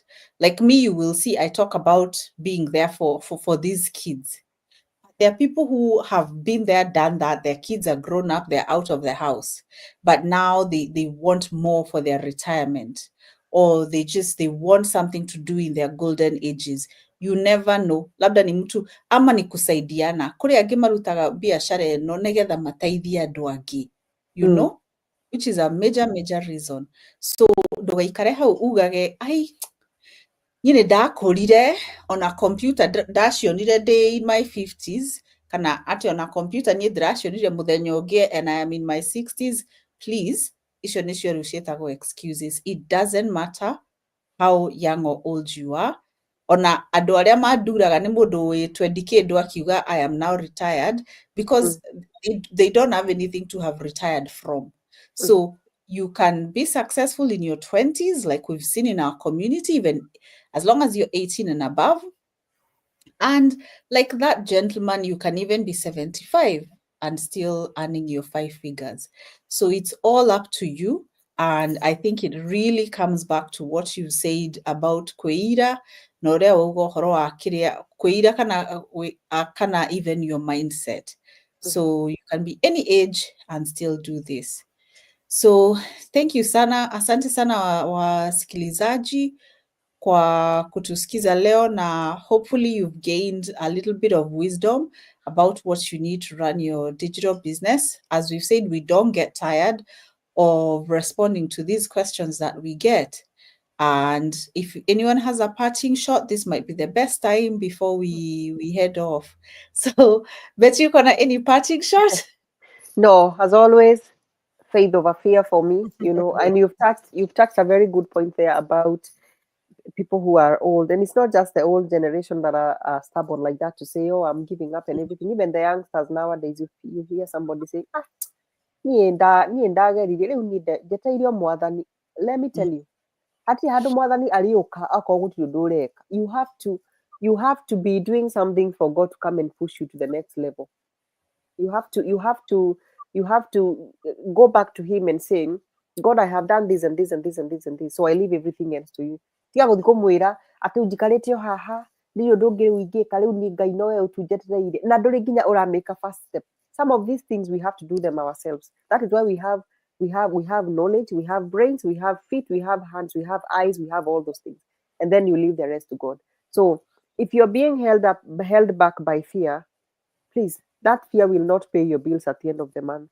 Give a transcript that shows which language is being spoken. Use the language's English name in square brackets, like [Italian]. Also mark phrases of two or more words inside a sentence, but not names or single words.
[English] Like me, you will see I talk about being there for these kids. There are people who have been there, done that. Their kids are grown up, they're out of the house, but now they want more for their retirement, or they want something to do in their golden ages. You never know, [Swahili] labda ni mtu ama ni kusaidiana [Kikuyu] kuri angĩ marutaga biashara ĩno nĩgetha mateithie andũ angĩ, [English] you know, which is a major reason. [Kikuyu] So ndũgaikare hau ugage ai niĩ nĩ ndakũrire ona computer ndacionire ndĩ [English] in my 50s, [Kikuyu] kana atĩ ona computer niĩ ndĩracionire mũthenya ũngĩ [English] and I am in my 60s. Please, [Kikuyu] icio nĩcio rĩu ciĩtagwo excuses. [English] It doesn't matter how young or old you are. [Kikuyu] Ona andũ arĩa manduraga nĩ mũndũ wĩ 20 kĩndũ akiuga [English] I am now retired, because they don't have anything to have retired from. So you can be successful in your 20s, like we've seen in our community, even as long as you're 18 and above. And like that gentleman, you can even be 75 and still earning your 5 figures. So it's all up to you. And I think it really comes back to what you said about [Kikuyu] kwĩira, na ũrĩa ũgũo ũhoro wa kĩrĩa kwĩira kana [English] even your mindset. So you can be any age and still do this. So thank you sana, [Swahili] asante sana wasikilizaji kwa kutusikiza leo, na [English] hopefully you've gained a little bit of wisdom about what you need to run your digital business. As we've said, we don't get tired of responding to these questions that we get. And if anyone has a parting shot, this might be the best time before we head off. So, Betty, you got any parting shot? No, as always, faith over fear for me, you know. And you've touched a very good point there about people who are old, and it's not just the old generation that are stubborn like that to say, "Oh, I'm giving up and everything." Even the youngsters nowadays, you hear somebody say, [Kikuyu] "Ah, niĩ ndagerire rĩu niĩ njeteire mwathani." [English] Let me tell you, [Kikuyu] hatirĩ handũ mwathani arĩũka akorwo gũtirĩ ũndũ ũreka. [English] You have to be doing something for God to come and push you to the next level. You have to go back to him and saying, God, I have done this and this and this and this and this, so I leave everything else to you. [Kikuyu] Tiga gũthiĩ kũmwĩra atĩ njikarĩte o haha ndirĩ ũndũ ũngĩ rĩu ingĩka, rĩu niĩ Ngai nowe ũtunjetereire na ndũrĩ nginya ũramake [English] a first step. Some of these things we have to do them ourselves. That is why we have knowledge, we have brains, we have feet, we have hands, we have eyes, we have all those things, and then you leave the rest to God. So if you're being held back by fear, please, that fear will not pay your bills at the end of the month.